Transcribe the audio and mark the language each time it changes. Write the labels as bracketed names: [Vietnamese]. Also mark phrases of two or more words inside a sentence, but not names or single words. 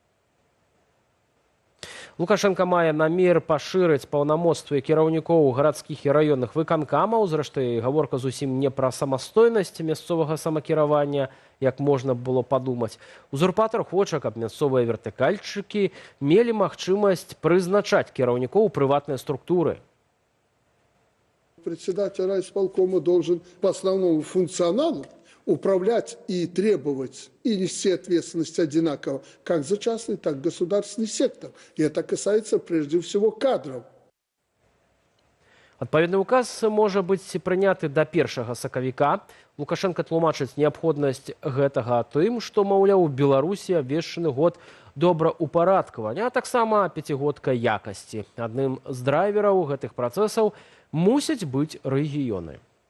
[Belarusian] Лукашенко мае намер пашырыць паўнамоцтвы кіраўнікоў гарадскіх і раённых выканкамаў. Зрэшты, гаворка зусім не пра самастойнасць мясцовага самакіравання, як можна было падумаць. Узурпатар хоча, каб мясцовыя вертыкальчыкі мелі магчымасць прызначаць кіраўнікоў у прыватныя структуры. [Russian] Председатель райисполкома должен по основному функционалу управлять и требовать, и нести ответственность одинаково, как за частный, так и государственный сектор. И это касается прежде всего кадров. [Belarusian] Адпаведны указ можа быць прыняты да 1 сакавіка. Лукашенко тлумачыць неабходнасць гэтага тым, што, маўляў, у Беларусі абвешчаны год добраўпарадкавання, а таксама 5-годка якасці. Адным з драйвераў гэтых працэсаў мусяць быць рэгіёны.